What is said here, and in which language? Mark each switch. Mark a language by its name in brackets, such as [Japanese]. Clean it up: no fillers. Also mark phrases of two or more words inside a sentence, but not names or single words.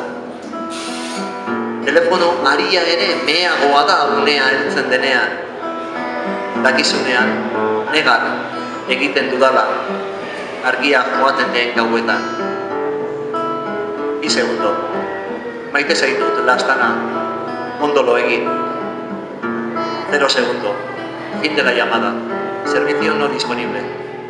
[Basque] Telefono aria ere meheagoa da unea heltzen denean. Dakizunean, negar egiten dudala argia joaten den gauetan. 2 segundo. Maite zaitut lastana, ondo lo egin. [Spanish] 0 segundo. Fin de la llamada. Servicio no disponible.